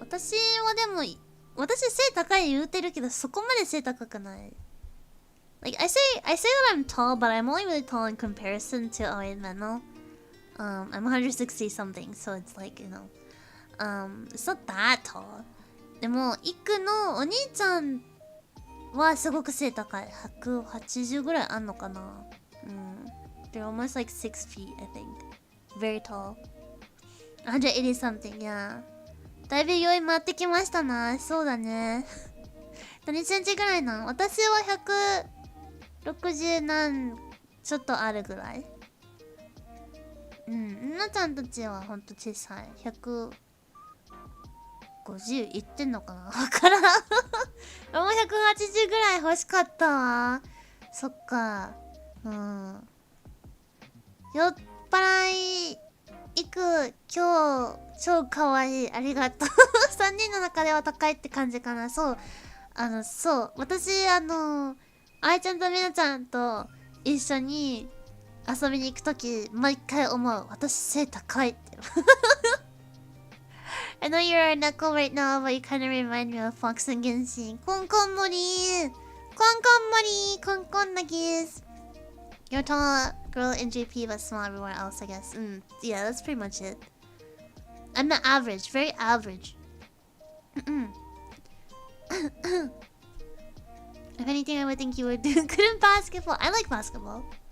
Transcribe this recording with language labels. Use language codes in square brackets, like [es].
[ja] 私はでも、私背高い言うてるけど、そこまで背高くない。 [en] Like, I say that I'm tall, but I'm only really tall in comparison to Aoi and Meno.I'm 160 something, so it's like, you know, it's not that tall. [ja] でも、イクのお兄ちゃんはすごく背高い。 180ぐらいあんのかな。 [en] They're almost like 6 feet, I think. Very tall. 180 something, yeah. [ja] だいぶ酔い回ってきましたな。そうだね。何センチぐらいなん？私は160何ちょっとあるぐらい。なちゃんたちはほんと小さい。150いってんのかなわからん。もう180ぐらい欲しかったわ。そっか。酔っ払い、いく、今日、超かわいい。ありがとう。 3人の中では高いって感じかな。そう。そう。私、あいちゃんとみなちゃんと一緒に、遊びに行くとき、毎回思う。私背高いって。 [en] I know you're a knuckle right now, but you kind of remind me of Fox and Genshin. [ja] コンコンモリー。コンコンモリー。コンコンナギス。 [en] You're a tall girl in JP, but small everywhere else, I guess. Yeah, that's pretty much it. I'm the average. Very average. If anything, I would think you would do good in basketball. I like basketball.